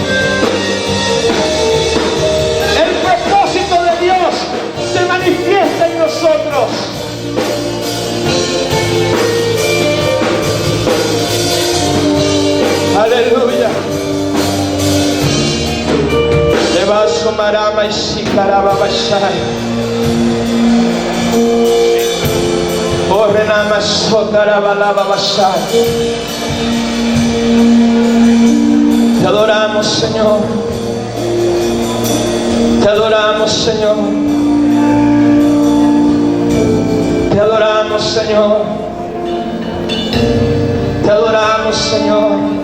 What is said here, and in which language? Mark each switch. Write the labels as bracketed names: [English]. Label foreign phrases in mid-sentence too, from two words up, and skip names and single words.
[Spanish] El propósito de Dios se manifiesta en nosotros. Aleluya. Levaso marama y shikaraba bashai. Orrenama sotaraba lava bashai. Te adoramos, Señor. Te adoramos, Señor. Te adoramos, Señor. Te adoramos, Señor.